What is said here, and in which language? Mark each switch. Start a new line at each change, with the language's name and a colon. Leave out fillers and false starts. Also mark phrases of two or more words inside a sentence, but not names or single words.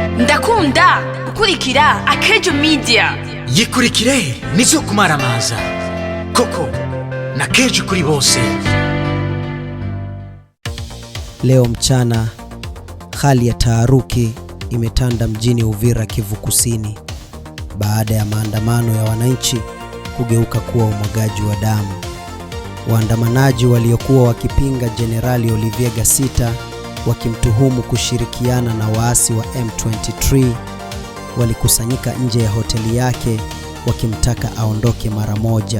Rundi: ndakunda gukurikira Akejo Media. Yikurikire nizo kumaramaza koko na Kejo kuri bose.
Swahili: Leo mchana hali ya taharuki imetanda mjini Uvira, Kivu Kusini, baada ya maandamano ya wananchi kugeuka kuwa umwagaji wa damu. Waandamanaji waliokuwa wakipinga Jenerali Olivier Gasita, wakimtuhumu kushirikiana na waasi wa M23, walikusanyika nje ya hoteli yake wakimtaka aondoke mara moja.